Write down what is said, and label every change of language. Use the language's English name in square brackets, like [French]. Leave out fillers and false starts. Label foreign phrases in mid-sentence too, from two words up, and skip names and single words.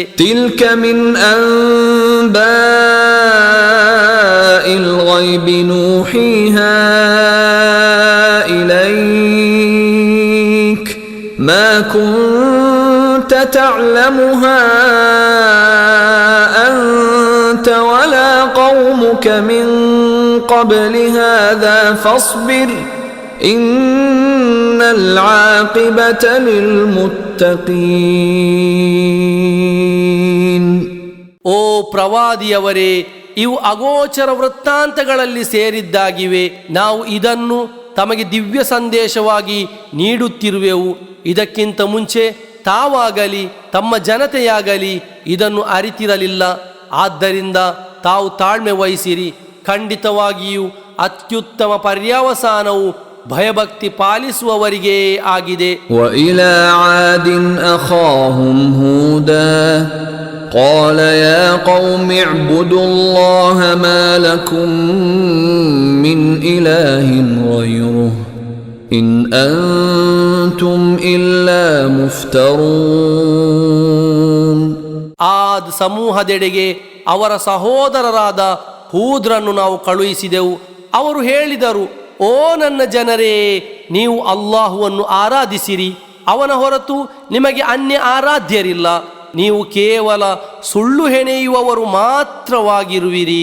[Arabic] تلك من أنباء الغيب نوحيها إليك ما كنت تعلمها أنت ولا قومك من قبل هذا فاصبر إن العاقبة للمتقين. [Kannada] ಓ ಪ್ರವಾದಿಯವರೇ, ಇವು ಅಗೋಚರ ವೃತ್ತಾಂತಗಳಲ್ಲಿ ಸೇರಿದ್ದಾಗಿವೆ. ನಾವು ಇದನ್ನು ತಮಗೆ ದಿವ್ಯ ಸಂದೇಶವಾಗಿ ನೀಡುತ್ತಿರುವೆವು. ಇದಕ್ಕಿಂತ ಮುಂಚೆ ತಾವಾಗಲಿ ತಮ್ಮ ಜನತೆಯಾಗಲಿ ಇದನ್ನು ಅರಿತಿರಲಿಲ್ಲ. ಆದ್ದರಿಂದ ತಾವು ತಾಳ್ಮೆ ವಹಿಸಿರಿ. ಖಂಡಿತವಾಗಿಯೂ ಅತ್ಯುತ್ತಮ ಪರ್ಯಾವಸಾನವು ಭಯಭಕ್ತಿ ಪಾಲಿಸುವವರಿಗೆ ಆಗಿದೆ. [Arabic] وإلى عاد أخاهم هودا قال يا قوم اعبدوا الله ما لكم من إله غيره إن أنتم إلا مفترون. [Kannada] ಆದ್ ಸಮೂಹದೆಡೆಗೆ ಅವರ ಸಹೋದರರಾದ ಹೂದ್ರನ್ನು ನಾವು ಕಳುಹಿಸಿದೆವು. ಅವರು ಹೇಳಿದರು, ಓ ನನ್ನ ಜನರೇ, ನೀವು ಅಲ್ಲಾಹುವನ್ನು ಆರಾಧಿಸಿರಿ. ಅವನ ಹೊರತು ನಿಮಗೆ ಅನ್ಯ ಆರಾಧ್ಯರಿಲ್ಲ. ನೀವು ಕೇವಲ ಸುಳ್ಳು ಹೆಣೆಯುವವರು ಮಾತ್ರವಾಗಿರುವಿರಿ.